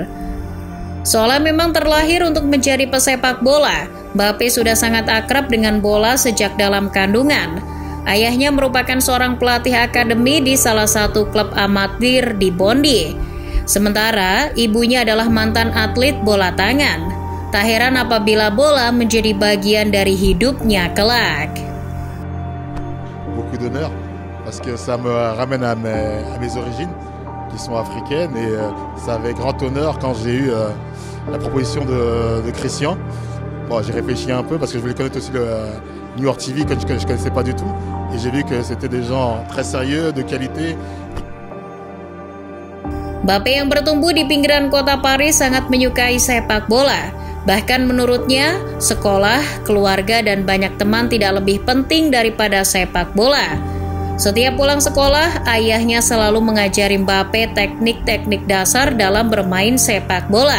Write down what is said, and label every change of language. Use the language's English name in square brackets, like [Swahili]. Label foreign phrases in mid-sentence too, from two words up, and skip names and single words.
[Indonesian] Seolah memang terlahir untuk menjadi pesepak bola, Mbappe sudah sangat akrab dengan bola sejak dalam kandungan. Ayahnya merupakan seorang pelatih akademi di salah satu klub amatir di Bondy. Sementara ibunya adalah mantan atlet bola tangan. Tak heran apabila bola menjadi bagian dari hidupnya kelak. [French] Beaucoup d'honneur parce que ça me ramène à mes origines qui sont africaines et ça avait grand honneur quand j'ai eu la proposition de Christian. Bon, j'ai réfléchi un peu parce que je voulais connaître aussi le New York TV que je connaissais pas du tout et j'ai vu que c'était des gens très sérieux, de qualité. [Indonesian] Mbappe yang bertumbuh di pinggiran kota Paris sangat menyukai sepak bola. Bahkan menurutnya, sekolah, keluarga, dan banyak teman tidak lebih penting daripada sepak bola. Setiap pulang sekolah, ayahnya selalu mengajari Mbappe teknik-teknik dasar dalam bermain sepak bola.